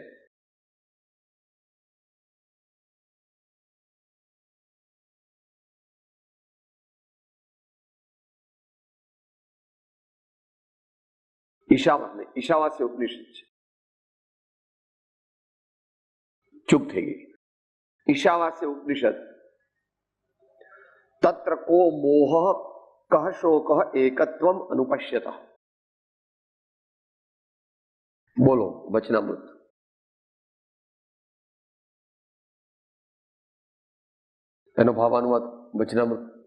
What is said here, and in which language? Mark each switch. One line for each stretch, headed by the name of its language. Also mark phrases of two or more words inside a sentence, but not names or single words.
Gujarati: ઈશાવાસ્ય ઉપનિષદ છે. ચૂપ થઈ ગઈ.
Sanskrit: ईशावास्य उपनिषद. तत्र को मोह कह शोक एकत्वम अनुपश्यत.
Hindi: बोलो वचनामृत.
Gujarati: એનો ભાવાનુવાદ વચનામૃત.